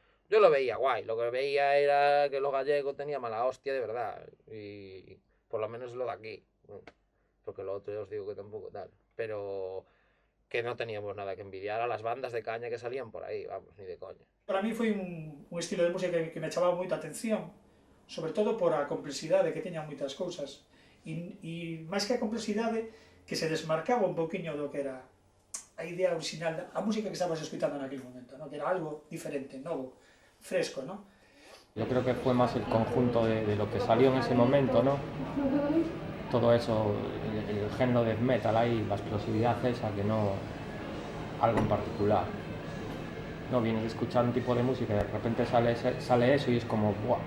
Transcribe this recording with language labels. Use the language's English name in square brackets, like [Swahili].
[Spanish] Yo lo veía guay, lo que veía era que los gallegos tenían mala hostia de verdad, y por lo menos lo de aquí, porque lo otro ya os digo que tampoco tal, pero que no teníamos nada que envidiar a las bandas de caña que salían por aí, vamos, ni de coña. [Galician] Para mí foi un estilo de música que me chamaba moita atención, sobre todo por a complexidade que tiña moitas cousas, e máis que a complexidade, que se desmarcaba un pouquiño do que era a idea original, a música que estabas escuchando en aquel momento, ¿no? Que era algo diferente, novo, fresco, ¿no? [Spanish] Yo creo que fue más el conjunto de lo que salió en ese momento, ¿no? Todo eso, el género death metal ahí, la explosividad esa, que no... algo en particular. No, vienes a escuchar un tipo de música y de repente sale eso y es como, ¡buah!